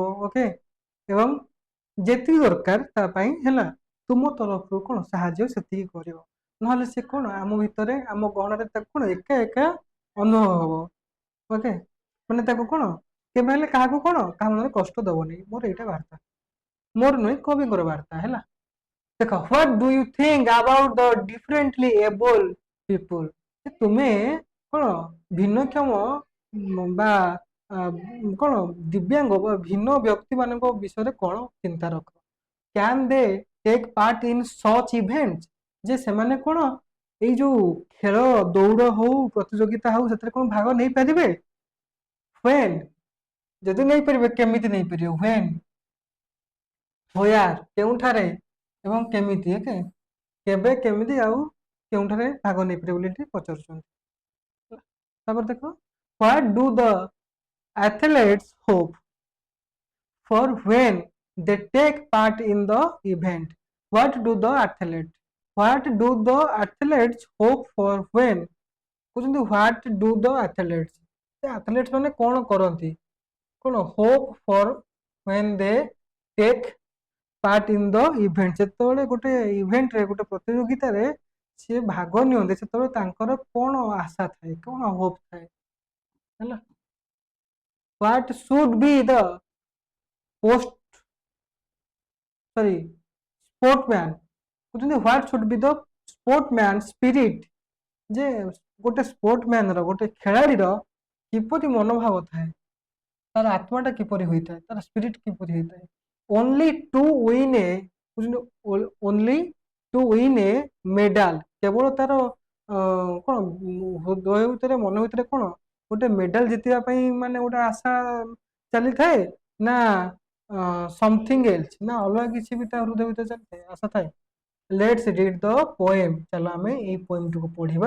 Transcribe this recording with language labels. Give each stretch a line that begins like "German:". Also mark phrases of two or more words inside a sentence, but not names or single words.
Odia: ଓକେ, ଏବଂ ଯେତିକି ଦରକାର ତା ପାଇଁ ହେଲା, ତୁମ ତରଫରୁ କଣ ସାହାଯ୍ୟ ସେତିକି କରିବ। ନହେଲେ ସେ କଣ ଆମ ଭିତରେ, ଆମ ଗହଣରେ ତାକୁ କଣ ଏକା ଏକା ଅନୁଭବ ହବ। ଓକେ, ମାନେ ତାକୁ କଣ କେବେ ହେଲେ କାହାକୁ କଣ କାହା ମନରେ କଷ୍ଟ ଦବନି। ମୋର ଏଇଟା ବାର୍ତ୍ତା, ମୋର ନୁହେଁ କବିଙ୍କର ବାର୍ତ୍ତା ହେଲା। ଦେଖ,
English: what do you think about the differently abled people,
Odia: ତୁମେ କଣ ଭିନ୍ନକ୍ଷମ ବା କଣ ଦିବ୍ୟାଙ୍ଗ ବା ଭିନ୍ନ ବ୍ୟକ୍ତି ମାନଙ୍କ ବିଷୟରେ କଣ ଚିନ୍ତା ରଖ।
English: Can they take part in such events,
Odia: ଯେ ସେମାନେ କଣ ଏଇ ଯୋଉ ଖେଳ ଦୌଡ଼ ହଉ ପ୍ରତିଯୋଗିତା ହଉ ସେଥିରେ କଣ ଭାଗ ନେଇପାରିବେ। When, ଯଦି ନେଇପାରିବେ କେମିତି ନେଇପାରିବେ।
English: When, where,
Odia: କେଉଁଠାରେ ଏବଂ କେମିତି। ଓକେ, କେବେ କେମିତି ଆଉ କେଉଁଠାରେ ଭାଗ ନେଇପାରିବେ ବୋଲି ଏଠି ପଚାରୁଛନ୍ତି। ତାପରେ ଦେଖ,
English: what do the athletes hope for when they take part in the event? What do the athletes, hope for when, କହୁଛନ୍ତି what do the athletes, ସେ athletes
Odia: ମାନେ କଣ କରନ୍ତି, କଣ
English: hope for when they take part in the event,
Odia: ଯେତେବେଳେ ଗୋଟେ ଇଭେଣ୍ଟରେ, ଗୋଟେ ପ୍ରତିଯୋଗିତାରେ ସେ ଭାଗ ନିଅନ୍ତି, ସେତେବେଳେ ତାଙ୍କର କଣ ଆଶା ଥାଏ, କଣ ହୋପ ଥାଏ ହେଲା।
English: what should be the post sportman, କହୁଛନ୍ତି what should be the sportman spirit,
Odia: ଯେ ଗୋଟେ ସ୍ପୋର୍ଟମ୍ୟାନ ର, ଗୋଟେ ଖେଳାଳିର କିପରି ମନୋଭାବ ଥାଏ, ତାର ଆତ୍ମାଟା କିପରି ହୋଇଥାଏ, ତାର ସ୍ପିରିଟ କିପରି ହୋଇଥାଏ।
English: only to win a, only to win a medal,
Odia: କେବଳ ତାର କଣ ହୃଦୟ ଭିତରେ, ମନ ଭିତରେ କଣ ଗୋଟେ ମେଡାଲ ଜିତିବା ପାଇଁ ମାନେ ଗୋଟେ ଆଶା ଚାଲିଥାଏ, ନା
English: something else,
Odia: ନା ଅଲଗା କିଛି ବି ତା ହୃଦୟ ଭିତରେ ଚାଲିଥାଏ, ଆଶା ଥାଏ।
English: let's read the poem,
Odia: ଚାଲ ଆମେ ଏଇ ପୋଏମଟିକୁ ପଢିବା।